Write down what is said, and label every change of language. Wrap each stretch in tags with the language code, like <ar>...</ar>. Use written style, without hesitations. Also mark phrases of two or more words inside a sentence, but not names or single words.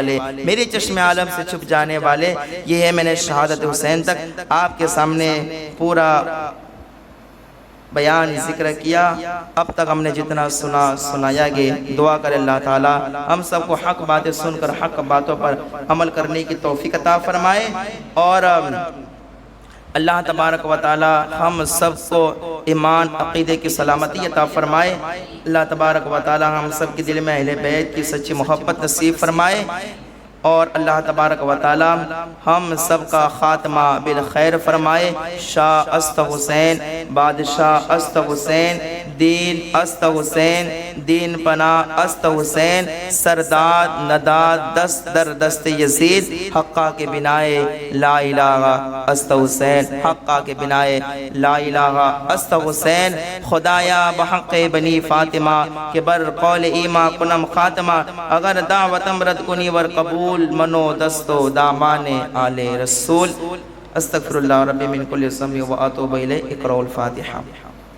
<ur>والے، یہ ہے میں نے شہادت حسین تک آپ کے سامنے پورا بیان ذکر کیا، اب تک ہم نے جتنا سنایا گیا، دعا کرے</ur> <ar>اللہ تعالی</ar> <ur>ہم سب کو حق باتیں سن کر حق باتوں پر عمل کرنے کی توفیق عطا فرمائے، اور</ur> <ar>اللہ تبارک و تعالی</ar> <ur>ہم سب کو ایمان عقیدے کی سلامتی عطا فرمائے۔</ur> <ar>اللہ تبارک و تعالی</ar> <ur>ہم سب کے دل میں اہل بیت کی سچی محبت نصیب فرمائے، اور</ur> <ar>اللہ تبارک و تعالی</ar> <ur>ہم سب کا خاتمہ بالخیر فرمائے۔</ur> <fa>شاہ است حسین، بادشاہ است حسین، دین است حسین، دین پناہ است حسین، سرداد نداد دست در دست یزید، حقہ کے بنائے</fa> <ar>لا الہ</ar> <fa>است حسین، حقہ کے بنائے</fa> <ar>لا الہ</ar> <fa>است حسین۔ خدایا بحق بنی فاطمہ کہ بر قول ایما کنم خاتمہ، اگر دعوتم رد کنی ور قبول منو دستو دامان آل رسول۔</fa> <ar>استغفر اللہ ربی من کل ذنب و اتوب الیہ۔ اقرأوا الفاتحہ۔</ar>